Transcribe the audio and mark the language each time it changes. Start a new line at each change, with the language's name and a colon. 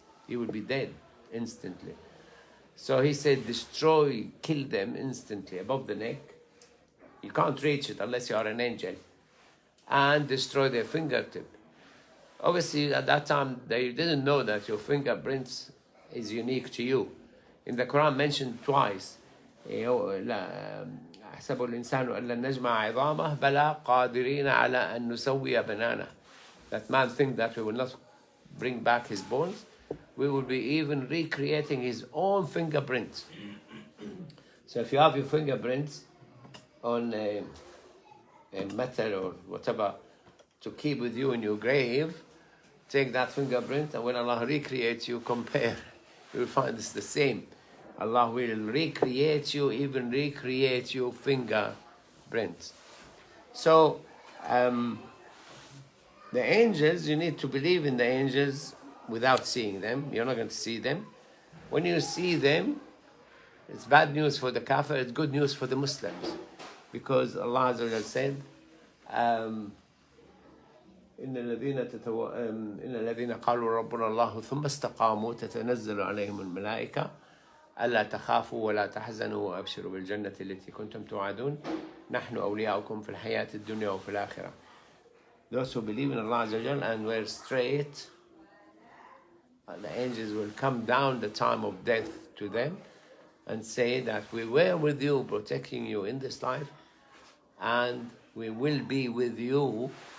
English: He will be dead instantly. So he said, destroy, kill them instantly above the neck. You can't reach it unless you are an angel, and destroy their fingertip. Obviously, at that time, they didn't know that your fingerprints is unique to you. In the Quran mentioned twice,
Arabic: أحسب الإنسان أن لن نجمع عظامه بلى قادرين على أن نسوي بنانه.
English: That man thinks that we will not bring back his bones. We will be even recreating his own fingerprints. So if you have your fingerprints on a metal or whatever to keep with you in your grave, take that fingerprint, and when Allah recreates you, compare. You will find it's the same. Allah will recreate you, even recreate your fingerprints. So, the angels, you need to believe in the angels without seeing them. You're not going to see them. When you see them, it's bad news for the kafir, it's good news for the Muslims. Because Allah Azza wa Jal said,
Arabic: إن الذين قالوا ربنا الله ثم استقاموا تتنزل عليهم الملائكة ألا تخافوا ولا تحزنوا وأبشروا بالجنة التي كنتم توعدون نحن أولياؤكم في الحياة الدنيا وفي الآخرة.
English: Those who believe in Allah Azza wa Jal and were straight, the angels will come down the time of death to them and say that we were with you, protecting you in this life, and we will be with you.